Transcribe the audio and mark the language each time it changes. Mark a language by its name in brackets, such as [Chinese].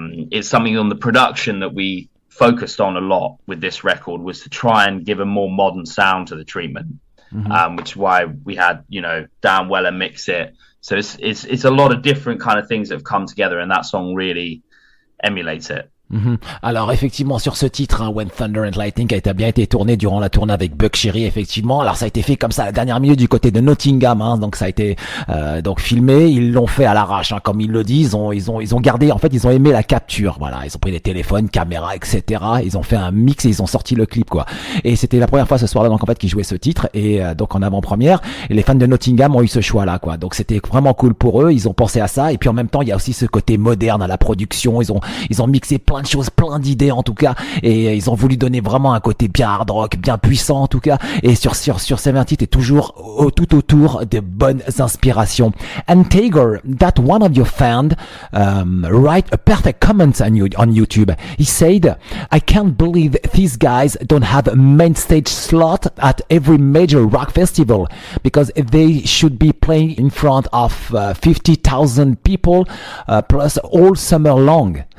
[English] It's something on the production that we focused on a lot with this record, was to try and give a more modern sound to the treatment, which is why we had, Dan Weller mix it. So it's a lot of different kind of things that have come together, and that song really emulates it. [French] Alors effectivement sur ce titre, hein, When Thunder and Lightning a bien été tourné durant la tournée avec Buckcherry effectivement. Alors ça a été fait comme ça à la dernière minute du côté de Nottingham, hein, donc ça a été donc filmé. Ils l'ont fait à l'arrache, hein, comme ils le disent. Ils ont gardé, en fait ils ont aimé la capture. Voilà, ils ont pris des téléphones, caméras, etc. Ils ont fait un mix et ils ont sorti le clip quoi. Et c'était la première fois ce soir-là donc en fait qu'ils jouaient ce titre et donc en avant-première. Et les fans de Nottingham ont eu ce choix là quoi. Donc c'était vraiment cool pour eux. Ils ont pensé à ça et puis en même temps il y a aussi ce côté moderne à la production. Ils ont mixé plein de choses, plein d'idées en tout cas, et ils ont voulu donner vraiment un côté bien hard rock, bien puissant en tout cas, et sur ces 20 titres et toujours tout autour de bonnes inspirations. [English] And Tagore, that one of your fans write a perfect comment on YouTube. He said, "I can't believe these guys don't have a main stage slot at every major rock festival, because they should be playing in front of 50,000 people plus all summer long."